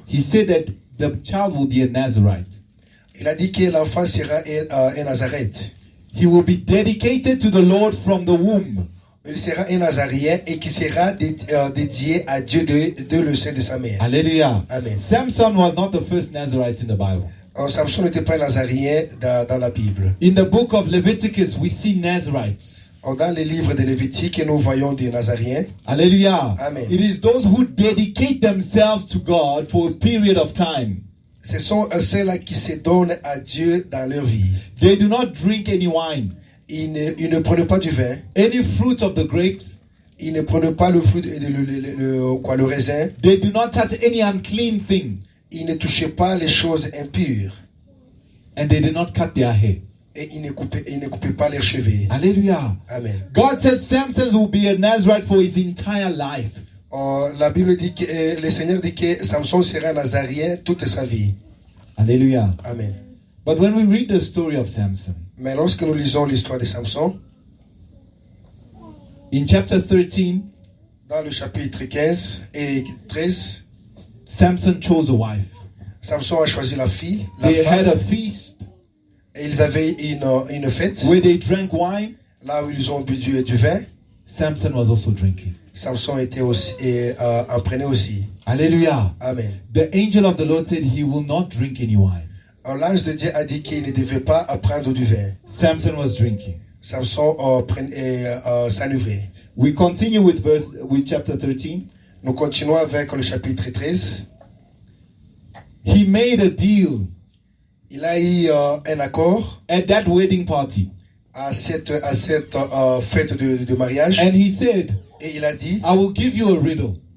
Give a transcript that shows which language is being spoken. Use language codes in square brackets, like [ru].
[en] he said that the child will be a Nazarite. [fr] il a dit que l'enfant sera un Nazareth. [en] He will be dedicated to the Lord from the womb. [fr] Il sera un Nazarien et qui sera dédié à Dieu de le sein de sa mère. [en] Hallelujah. Amen. Samson was not the first Nazarite in the Bible. [fr] Samson n'était pas un Nazarien dans la Bible. [en] In the book of Leviticus, we see Nazarites. [fr] Dans les livres de Lévitique, nous voyons des Nazariens. [en] Hallelujah. Amen. It is those who dedicate themselves to God for a period of time. [fr] Ce sont ceux-là qui se donnent à Dieu dans leur vie. [en] They do not drink any wine, [fr] Ils ne prenaient pas du vin. [en] any fruit of the grapes. [fr] Ils ne prenaient pas le fruit, le raisin. [en] They do not touch any unclean thing. [fr] Ils ne touchaient pas les choses impures. [en] And they did not cut their hair. [fr] Et ils ne coupaient pas leurs cheveux. [en] Hallelujah. Amen. God said Samson will be a Nazarite for his entire life. [fr] La Bible dit que le Seigneur dit que Samson sera Nazarien toute sa vie. [en] Hallelujah. Amen. But when we read the story of Samson, [fr] Mais lorsque nous lisons l'histoire de Samson, [en] in chapter 13, [fr] dans le chapitre 15 et 13, [en] Samson chose a wife. [fr] Samson a choisi la fille, la [en] They had [fr] femme, [en] a feast [fr] et ils avaient une fête, [en] where they drank wine. [fr] là où ils ont bu du vin. [en] Samson was also drinking. [fr] Samson était aussi, en prenait aussi. [en] Hallelujah. Amen. The angel of the Lord said he will not drink any wine. [fr] L'ange de Dieu a dit qu'il ne devait pas prendre du vin. [en] Samson was drinking. [fr] Samson s'enivrait. [en] We continue with chapter 13. [fr] Nous continuons avec le chapitre 13. [en] He made a deal [fr] Il a eu un accord [en] at that wedding party. [fr] à cette fête de mariage. [en] And he said, [fr] Et il a dit, [en] I will give you a riddle.